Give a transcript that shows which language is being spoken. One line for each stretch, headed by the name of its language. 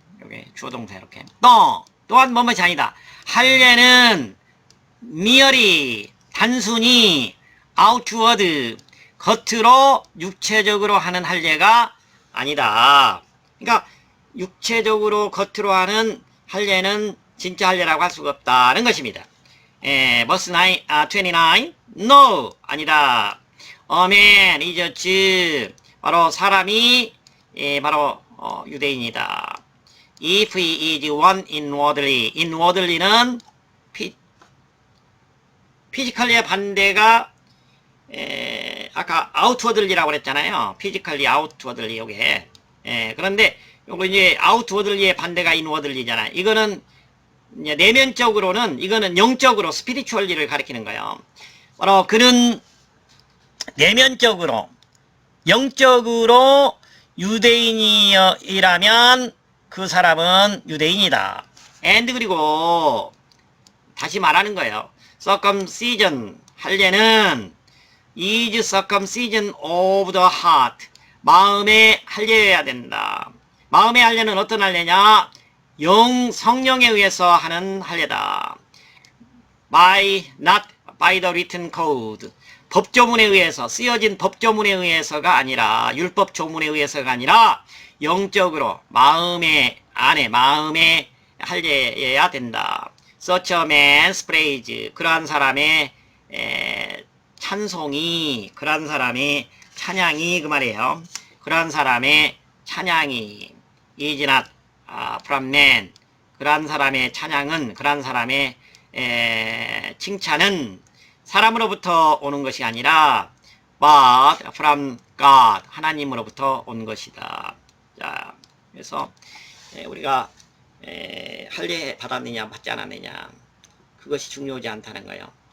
Korean: 여기 주어동사 이렇게. 또한 뭐뭐이 아니다. 할례는 merely, 단순히 outward, 겉으로 육체적으로 하는 할례가 아니다. 그러니까 육체적으로 겉으로 하는 할례는 진짜 할례라고 할 수가 없다는 것입니다.
English: verse 29, no,
Korean: 아니다.
English: A man is a Jew,
Korean: 바로 사람이 바로 유대인이다.
English: If he is one inwardly, inwardly는
Korean: 피지컬리의 반대가 아까
English: outwardly라고 그랬잖아요. physically, outwardly 요게.
Korean: 그런데 요거 이제 outwardly의 반대가 inwardly잖아요. 이거는 이제 내면적으로는, 이거는 영적으로 spiritually를 가리키는 거예요. 바로 그는 내면적으로 영적으로 유대인이라면 그 사람은 유대인이다. and 그리고 다시 말하는 거예요.
English: circumcision 할례는 is circumcision of the heart.
Korean: 마음의 할례여야 된다. 마음의 할례는 어떤 할례냐? 성령에 의해서 하는 할례다.
English: not by the written code.
Korean: 법조문에 의해서, 쓰여진 법조문에 의해서가 아니라, 율법 조문에 의해서가 아니라 영적으로 마음의 안에, 마음의 할례여야 된다.
English: Such a man's praise.
Korean: 그러한 사람의 찬송이, 그러한 사람의 찬양이 그 말이에요. 그러한 사람의 찬양이
English: is not from man.
Korean: 그러한 사람의 찬양은, 그러한 사람의 칭찬은 사람으로부터 오는 것이 아니라
English: but from God.
Korean: 하나님으로부터 온 것이다. 자, 그래서 우리가 할례 받았느냐 받지 않았느냐 그것이 중요하지 않다는 거예요.